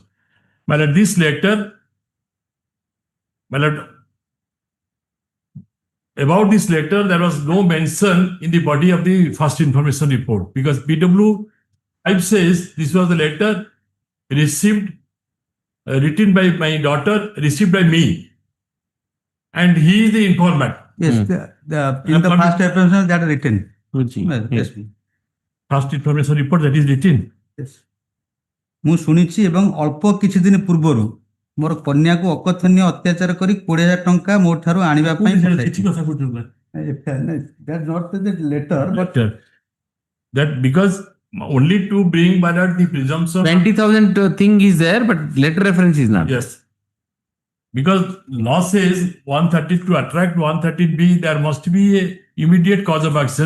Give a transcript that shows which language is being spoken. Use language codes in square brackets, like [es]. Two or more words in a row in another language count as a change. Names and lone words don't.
[en] My lord, this letter, my lord, about this letter, there was no mention in the body of the first information report because BW 5 says this was the letter received, written by my daughter, received by me, and he is the informant. Yes, in the first information that are written. Yes. First information report that is written. Yes. [or] ମୁଁ ଶୁଣିଛି ଏବଂ ଅଳ୍ପ କିଛି ଦିନ ପୂର୍ବରୁ ମୋର କନ୍ୟାକୁ ଅକଥନୀୟ ଅତ୍ୟାଚାର କରି 20,000 ଟଙ୍କା ମୋ ଠାରୁ ଆଣିବା ପାଇଁ ପଠାଇଛି। [en] That's not the letter, but that because only to bring about the presumption 20,000 thing is there, but letter reference is not. Yes. Because law says 130 to attract 130B, there must be a immediate cause of action.